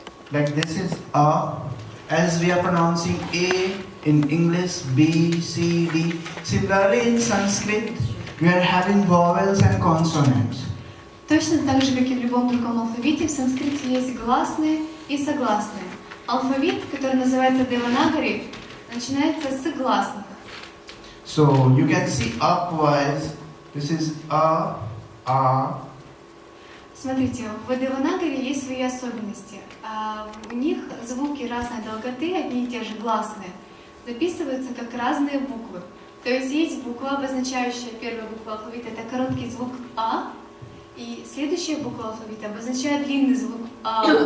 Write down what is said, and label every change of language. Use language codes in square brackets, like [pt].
[en] Like this is A, as we are pronouncing A in English, B, C, D. Similarly in Sanskrit, we are having vowels and consonants. [ru] Точно так же, как и в любом другом алфавите, в санскрите есть гласные и согласные. Алфавит, который называется Деванагари, начинается с гласных. [en] So you can see upwards, this is A. [ru] Смотрите, в Деванагари есть свои особенности. У них звуки разной долготы, одни и те же гласные, записываются как разные буквы. То есть есть буква, обозначающая первая буква алфавита, это короткий звук А, и следующая буква алфавита обозначает длинный звук А.